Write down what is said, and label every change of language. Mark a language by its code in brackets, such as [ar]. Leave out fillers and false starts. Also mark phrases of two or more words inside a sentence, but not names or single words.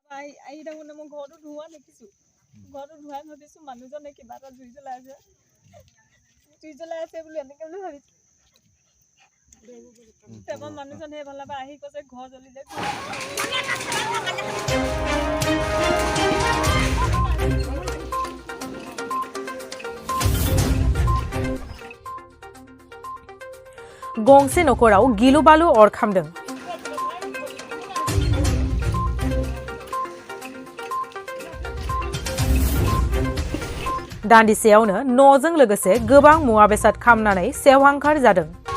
[as] আহি থাকোঁতে মই ঘৰটো ধোৱা দেখিছোঁ। ঘৰটো ধোৱা ভাবিছোঁ মানুহজনে কিবা এটা জুই জ্বলাই আছে বুলি এনেকৈ বুলি ভাবিছোঁ। তাৰপৰা মানুহজনে সেইফালৰ পৰা আহি কৈছে ঘৰ জ্বলিলে। [brx] गंसे नख'राव गिलु बालु अर खामदों। दान्दिसेयावनो न'जों लोगोसे गोबां मुवा बेसाद खामनानै सेवहांखार जादों।